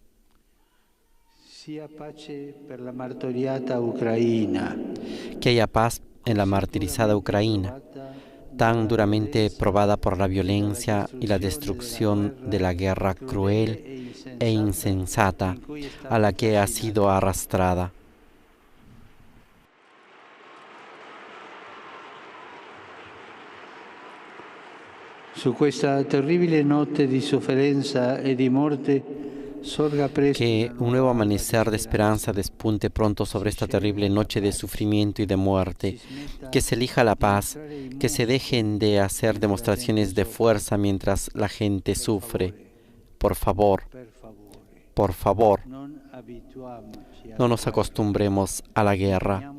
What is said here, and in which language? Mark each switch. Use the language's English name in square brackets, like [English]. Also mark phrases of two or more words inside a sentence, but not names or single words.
[Spanish] Que haya paz en la martirizada Ucrania, tan duramente probada por la violencia y la destrucción de la guerra cruel e insensata a la que ha sido arrastrada. [Italian] Su questa terribile notte di sofferenza e di morte sorga presto. [Spanish] Que un nuevo amanecer de esperanza despunte pronto sobre esta terrible noche de sufrimiento y de muerte. Que se elija la paz, que se dejen de hacer demostraciones de fuerza mientras la gente sufre. Por favor, por favor, no nos acostumbremos a la guerra.